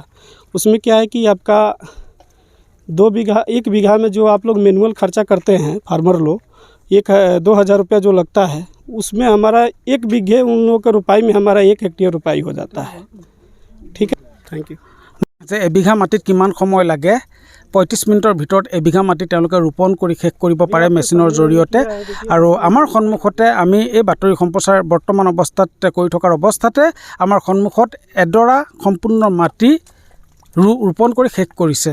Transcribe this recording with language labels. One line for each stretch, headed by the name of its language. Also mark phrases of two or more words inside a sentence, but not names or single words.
Hindi: उसमें क्या है कि आपका 1 बीघा में जो आप लोग मैनुअल खर्चा करते हैं फार्मर लोग, 2,000 रुपया जो लगता है, उसमें हमारा 1 बीघे उन लोगों के रुपाई में हमारा 1 हेक्टेयर रुपाई हो जाता है। ठीक है,
English: thank you.
Assamese: যে 1 বিঘা মাটিত কিমান সময় লাগে 35 মিনিটৰ ভিতৰত এবিঘা মাটি তেওঁলোকে ৰোপণ কৰি শেষ কৰিব পাৰে মেচিনৰ জৰিয়তে। আৰু আমাৰ সন্মুখতে আমি এই বাতৰি সম্প্ৰচাৰ বৰ্তমান অৱস্থাত কৰি থকাৰ অৱস্থাতে আমাৰ সন্মুখত এডৰা সম্পূৰ্ণ মাটি ৰোপণ কৰি শেষ কৰিছে।